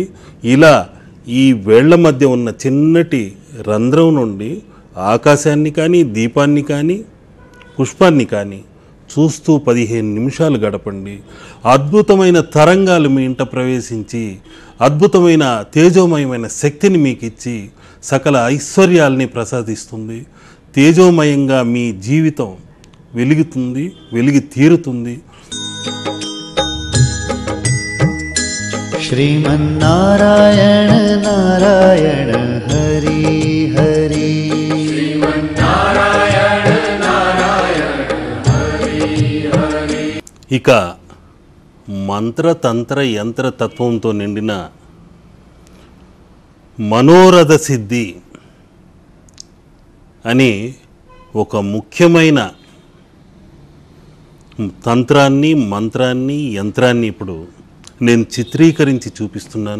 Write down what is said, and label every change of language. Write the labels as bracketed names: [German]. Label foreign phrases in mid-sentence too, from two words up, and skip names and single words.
[Telugu] ఇలా ఈ వేళ్ల మధ్య ఉన్న చిన్నటి రంధ్రం నుండి ఆకాశాన్ని కానీ, దీపాన్ని కానీ, పుష్పాన్ని కానీ చూస్తూ 15 నిమిషాలు గడపండి. అద్భుతమైన తరంగాలు మీ ఇంట ప్రవేశించి అద్భుతమైన తేజోమయమైన శక్తిని మీకు ఇచ్చి సకల ఐశ్వర్యాల్ని ప్రసాదిస్తుంది. తేజోమయంగా మీ జీవితం వెలుగుతుంది, వెలిగి తీరుతుంది. [Sanskrit] श्रीमन्नारायण नारायण हरि हरि श्रीमन्नारायण नारायण हरि हरि. [Telugu] ఇక మంత్రతంత్ర యంత్ర తత్వంతో నిండిన మనోరథ సిద్ధి అని ఒక ముఖ్యమైన తంత్రాన్ని, మంత్రాన్ని, యంత్రాన్ని ఇప్పుడు నేను చిత్రీకరించి చూపిస్తున్నాను.